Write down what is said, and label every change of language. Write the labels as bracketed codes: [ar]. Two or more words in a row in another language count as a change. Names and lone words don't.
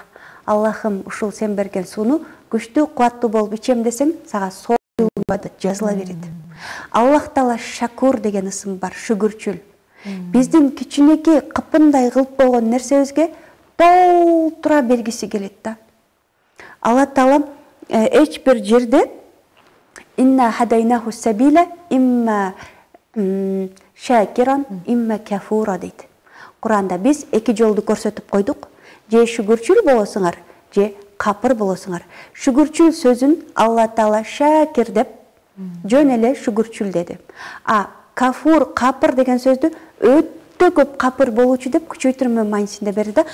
[ky] Аллахым ушул сен берген сууну күчтүү, кубаттуу болуп ичем десең, сага ибадат жазыла берет. Аллах Таала шакур деген ысым бар, шүгүрчүл. Биздин кичинекей кыпындай кылып койгон нерсебизге толтура бергиси келет да. Алла Таала эч бир жерде [ar] إنا هديناه السبيل إما شاكرا إما كفورا дейт. [ky] Куранда биз эки жолду көрсөтүп койдук. Же шүгүрчүл болосуңар, же капыр болосуңар. Шүгүрчүл сөзүн Алла Таала шакир деп жөн эле шүгүрчүл деди. Кафур, капыр деген сөздү өтө көп капыр болуучу деп күчөйтүрмө маанисинде берди да.